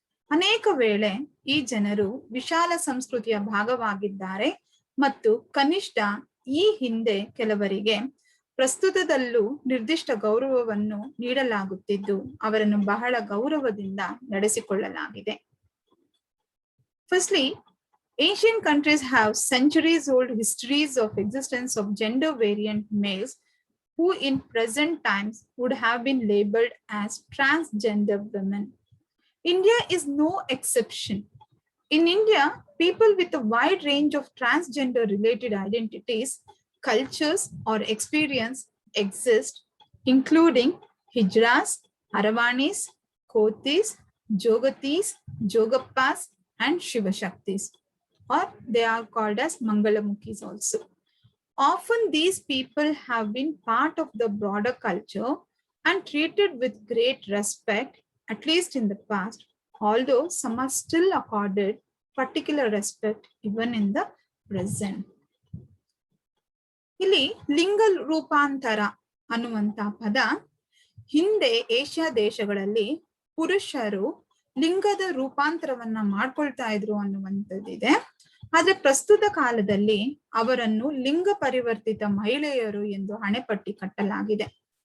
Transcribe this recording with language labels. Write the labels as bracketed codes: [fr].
[kn] ಅನೇಕ ವೇಳೆ ಈ ಜನರು ವಿಶಾಲ ಸಂಸ್ಕೃತಿಯ ಭಾಗವಾಗಿದ್ದಾರೆ ಮತ್ತು ಕನಿಷ್ಠ ಈ ಹಿಂದೆ ಕೆಲವರಿಗೆ ಪ್ರಸ್ತುತದಲ್ಲೂ ನಿರ್ದಿಷ್ಟ ಗೌರವವನ್ನು ನೀಡಲಾಗುತ್ತಿದ್ದು ಅವರನ್ನು ಬಹಳ ಗೌರವದಿಂದ ನಡೆಸಿಕೊಳ್ಳಲಾಗಿದೆ. [en] Firstly, Asian countries have centuries-old histories of existence of gender-variant males who in present times would have been labeled as transgender women. India is no exception. In India, people with a wide range of transgender-related identities, cultures, or experience exist, including Hijras, Aravanis, Kotis, Jogatis, Jogappas, and Shivashaktis, or they are called as Mangalamukis also. Often these people have been part of the broader culture and treated with great respect, at least in the past, although some are still accorded particular respect even in the present. [kn] ಇಲ್ಲಿ ಲಿಂಗ ರೂಪಾಂತರ ಅನ್ನುವಂತ ಪದ ಹಿಂದೆ Asia ದೇಶಗಳಲ್ಲಿ ಪುರುಷರು ಲಿಂಗದ ರೂಪಾಂತರವನ್ನ ಮಾಡ್ಕೊಳ್ತಾ ಇದ್ರು ಅನ್ನುವಂಥದ್ದಿದೆ. ಆದ್ರೆ ಪ್ರಸ್ತುತ ಕಾಲದಲ್ಲಿ ಅವರನ್ನು ಲಿಂಗ ಪರಿವರ್ತಿತ ಮಹಿಳೆಯರು ಎಂದು ಹಣೆಪಟ್ಟಿ ಕಟ್ಟಲಾಗಿದೆ.